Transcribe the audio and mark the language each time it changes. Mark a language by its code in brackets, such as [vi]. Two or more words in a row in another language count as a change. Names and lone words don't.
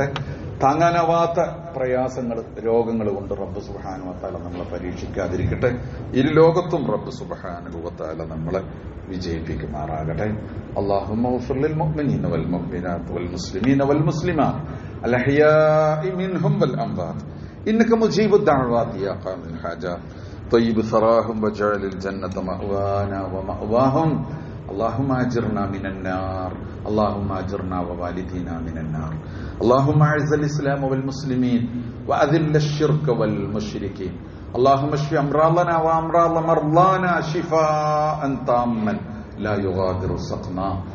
[ml] താങ്ങാനാവാത്ത പ്രയാസങ്ങൾ, രോഗങ്ങൾ കൊണ്ട് റബ്ബ് [ar] سبحانه وتعالى [ml] നമ്മളെ പരീക്ഷിക്കാതിരിക്കട്ടെ. ഇരു ലോകത്തും റബ്ബ് [ar] سبحانه وتعالى [ml] നമ്മളെ വിജയിപ്പിക്കുമാറാകട്ടെ. [ar] اللهم اغفر للمؤمنين والمؤمنات والمسلمين والمسلمات الأحياء منهم والأموات إنك مجيب الدعوات يا قاضي الحاجات طيب ثراهم وجعل الجنة مأوانا ومأواهم اللهم أجرنا من النار اللهم أجرنا ووالدينا من النار اللهم أعز الإسلام والمسلمين وأذل الشرك والمشركين اللهم اشف أمراضنا وأمراض مرضانا شفاء تاما لا يغادر سقما